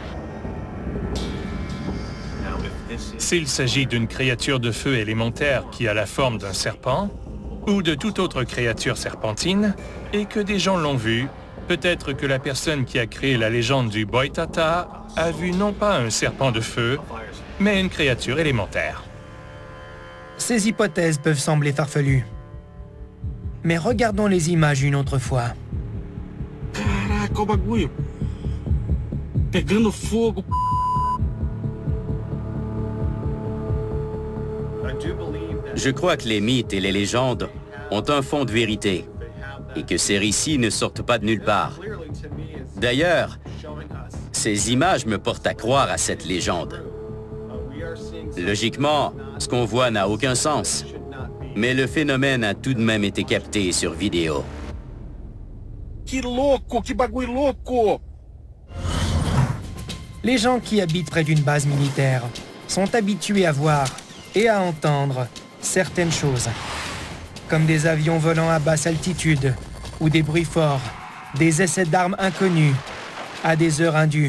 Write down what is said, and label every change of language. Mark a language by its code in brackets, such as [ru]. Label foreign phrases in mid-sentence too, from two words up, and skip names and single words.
[fr] S'il s'agit d'une créature de feu élémentaire qui a la forme d'un serpent, ou de toute autre créature serpentine, et que des gens l'ont vu, peut-être que la personne qui a créé la légende du boitata a vu non pas un serpent de feu, mais une créature élémentaire. Ces hypothèses peuvent sembler farfelues. Mais regardons les images une autre fois. [pt] Caraca, o bagulho. Pegando fogo. [fr] Je crois que les mythes et les légendes ont un fond de vérité et que ces récits ne sortent pas de nulle part. D'ailleurs, ces images me portent à croire à cette légende. Logiquement, ce qu'on voit n'a aucun sens, mais le phénomène a tout de même été capté sur vidéo. [pt] Que louco, que bagulho louco! [fr] Les gens qui habitent près d'une base militaire sont habitués à voir et à entendre certaines choses, comme des avions volant à basse altitude ou des bruits forts, des essais d'armes inconnus à des heures indues.